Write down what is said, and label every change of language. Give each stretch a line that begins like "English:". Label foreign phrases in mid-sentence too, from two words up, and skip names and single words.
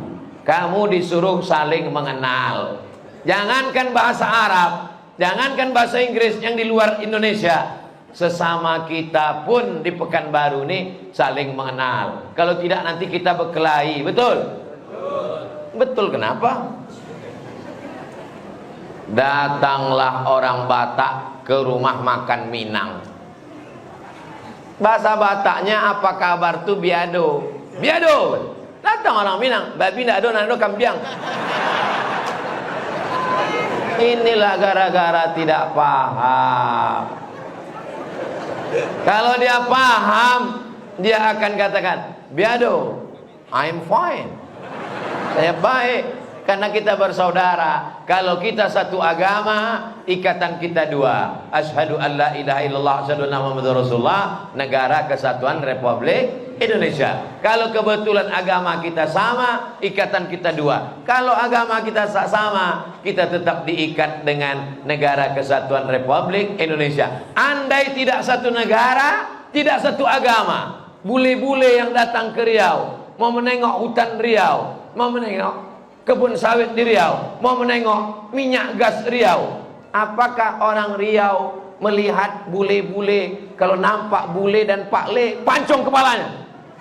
Indonesian: Kamu disuruh saling mengenal. Jangankan bahasa Arab, jangankan bahasa Inggris yang di luar Indonesia, sesama kita pun di Pekanbaru nih saling mengenal. Kalau tidak nanti kita berkelahi. Betul? Betul, kenapa? Datanglah orang Batak ke rumah makan Minang. Bahasa Bataknya
Batak Toba: apa kabar tuh biado.
Indonesian: Biado. Datang orang Minang, babi ndak ada, nado kambiang. Inilah gara-gara tidak paham. Kalau dia paham, dia akan katakan, biado,
English: I'm fine.
Indonesian: Saya baik. Karena kita bersaudara. Kalau kita satu agama, ikatan kita dua.
Arabic: أشهد أن لا إله إلا الله، أشهد أن محمدا رسول الله.
Indonesian: Negara Kesatuan Republik Indonesia. Kalau kebetulan agama kita sama, ikatan kita dua. Kalau agama kita sama, kita tetap diikat dengan Negara Kesatuan Republik Indonesia. Andai tidak satu negara, tidak satu agama, bule-bule yang datang ke Riau, mau menengok hutan Riau, mau menengok kebun sawit di Riau, mau menengok minyak gas Riau, apakah orang Riau melihat bule-bule, kalau nampak bule dan Pak Le, pancung kepalanya?